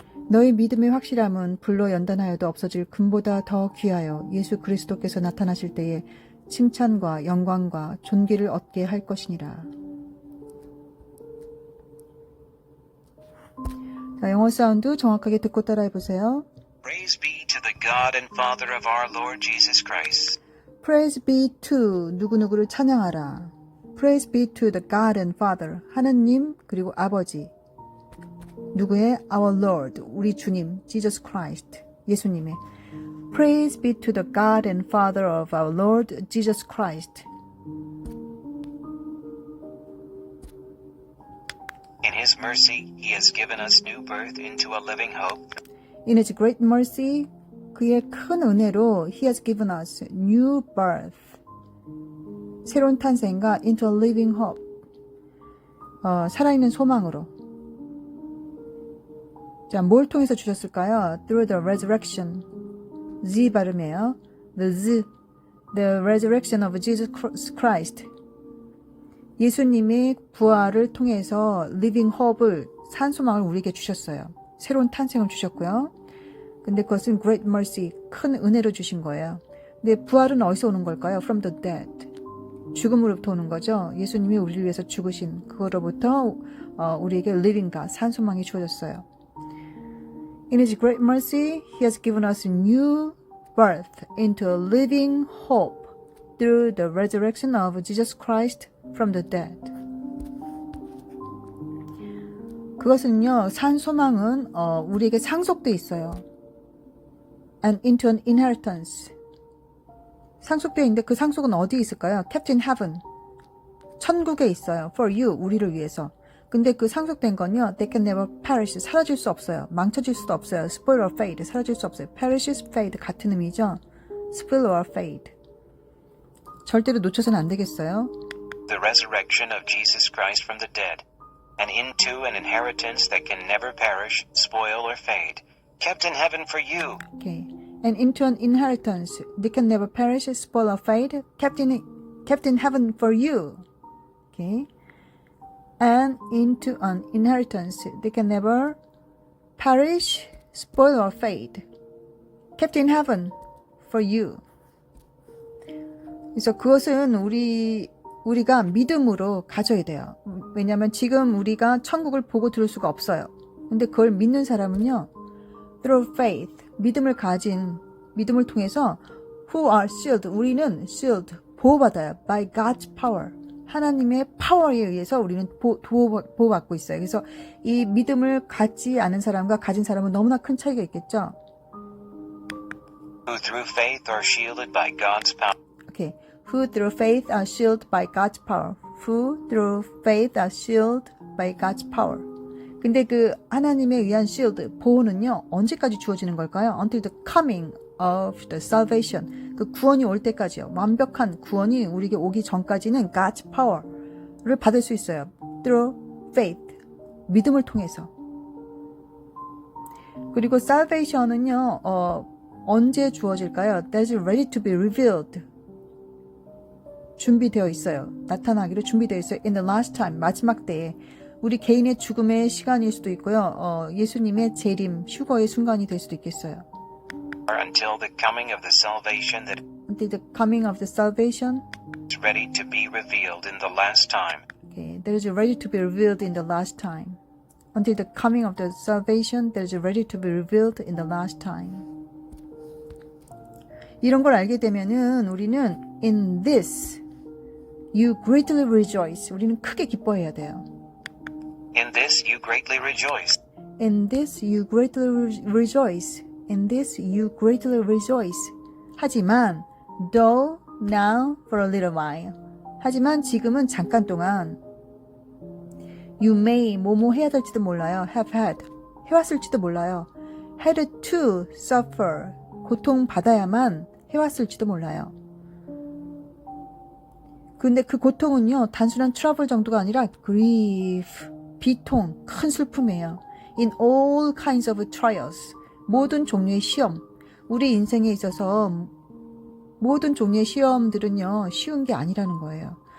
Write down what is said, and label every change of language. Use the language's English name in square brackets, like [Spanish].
[Korean] 너희 믿음의 확실함은 불로 연단하여도 없어질 금보다 더 귀하여 예수 그리스도께서 나타나실 때에 칭찬과 영광과 존귀를 얻게 할 것이니라. 자, 영어 사운드 정확하게 듣고 따라해 보세요. [English] Praise be to the God and Father of our Lord Jesus Christ. Praise be to [Korean] 누구누구를 찬양하라. [English] Praise be to the God and Father [Korean] 하느님 그리고 아버지 누구의? [English] Our Lord [Korean] 우리 주님 [English] Jesus Christ [Korean] 예수님의 [English] Praise be to the God and Father of our Lord Jesus Christ. In His mercy, He has given us new birth into a living hope. In His great mercy [Korean] 그의 큰 은혜로 [English] He has given us new birth [Korean] 새로운 탄생과 [English] into a living hope [Korean] 살아있는 소망으로 자, 뭘 통해서 주셨을까요? [English] Through the resurrection Z [Korean] 발음이에요. [English] The resurrection of Jesus Christ [Korean] 예수님의 부활을 통해서 [English] living hope을 [Korean] 산소망을 우리에게 주셨어요. 새로운 탄생을 주셨고요. 근데 그것은 [English] great mercy, [Korean] 큰 은혜로 주신 거예요. 근데 부활은 어디서 오는 걸까요? [English] From the dead. [Korean] 죽음으로부터 오는 거죠. 예수님이 우리를 위해서 죽으신 그거로부터 우리에게 [English] living God, [Korean] 산소망이 주어졌어요. [English] In His great mercy, He has given us new birth into a living hope through the resurrection of Jesus Christ from the dead. [Korean] 그것은요, 산소망은 우리에게 상속돼 있어요. [English] And into an inheritance. [Korean] 상속되어 있는데 그 상속은 어디에 있을까요? [English] Kept in heaven. [Korean] 천국에 있어요. [English] For you, [Korean] 우리를 위해서. 근데 그 상속된 건요, [English] they can never perish. [Korean] 사라질 수 없어요. 망쳐질 수도 없어요. [English] Spoil or fade. [Korean] 사라질 수 없어요. Perish, fade 같은 의미죠. [English] Spoil or fade. [Korean] 절대로 놓쳐서는 안 되겠어요. [English] The resurrection of Jesus Christ from the dead, and into an inheritance that can never perish, spoil, or fade, kept in heaven for you. Okay. And into an inheritance that can never perish, spoil, or fade, kept in heaven for you. Okay. And into an inheritance that can never perish, spoil, or fade, kept in heaven for you. [Korean] 그래서 그것은 우리가 믿음으로 가져야 돼요. 왜냐하면 지금 우리가 천국을 보고 들을 수가 없어요. 근데 그걸 믿는 사람은요, [English] through faith, [Korean] 믿음을 통해서 [English] who are sealed, [Korean] 우리는 sealed, 보호받아요. [English] by God's power, [Korean] 하나님의 파워에 의해서 우리는 보호받고 있어요. 그래서 이 믿음을 갖지 않은 사람과 가진 사람은 너무나 큰 차이가 있겠죠. [English] Who through faith are shielded by God's power. Okay. Who through faith are shielded by God's power. Who through faith are shielded by God's power. [Korean] 근데 그 하나님에 의한 shield, 보호는요, 언제까지 주어지는 걸까요? [English] Until the coming of the salvation. [Korean] 그 구원이 올 때까지요. 완벽한 구원이 우리에게 오기 전까지는 [English] God's power [Korean] 를 받을 수 있어요. [English] Through faith. [Korean] 믿음을 통해서. 그리고 salvation은요, 언제 주어질까요? [English] That's ready to be revealed. [Korean] 준비되어 있어요. 나타나기로 준비되어 있어요. [English] In the last time, [Korean] 마지막 때에. 우리 개인의 죽음의 시간일 수도 있고요. 예수님의 재림, 휴거의 순간이 될 수도 있겠어요. [English] Until the coming of the salvation that Until the coming of the salvation. is ready to be revealed in the last time. Okay, that is ready to be revealed in the last time. Until the coming of the salvation that is ready to be revealed in the last time. [Korean] 이런 걸 알게 되면은 우리는 [English] in this you greatly rejoice. [Korean] 우리는 크게 기뻐해야 돼요. [English] In this you greatly rejoice. In this you greatly rejoice. In this you greatly rejoice. [Korean] 하지만 [English] though now for a little while. [Korean] 하지만 지금은 잠깐 동안 [English] you may [Korean] 뭐뭐 해야 될지도 몰라요. [English] have had [Korean] 해왔을지도 몰라요. [English] had to suffer [Korean] 고통 받아야만 해왔을지도 몰라요. 근데 그 고통은요 단순한 트러블 정도가 아니라 grief 비통 큰 슬픔이에요. [English] In all kinds of trials [Korean] 모든 종류의 시험 우리 인생에 있어서 모든 종류의 시험들은요 쉬운 게 아니라는 거예요.